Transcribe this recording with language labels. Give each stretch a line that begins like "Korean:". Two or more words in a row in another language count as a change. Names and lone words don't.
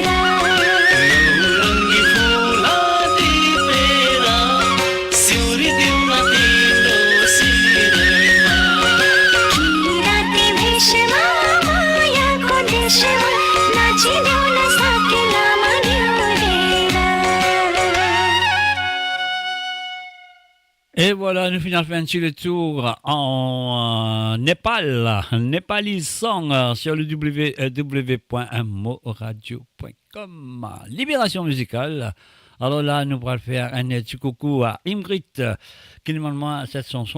Nepali: नौरङ्गी फुला टिपेर सिउरी देउला तिम्रो शिरैमा किराती भेषमा मायाको देशमा नाचिदेउन सकेलामा न्योरेर
French: Et voilà, nous finissons ainsi le tour en Népal,
English: Nepali Song
French: sur le www.moradio.com. Libération musicale. Alors là, nous allons faire un petit coucou à Ingrid qui nous demande cette chanson.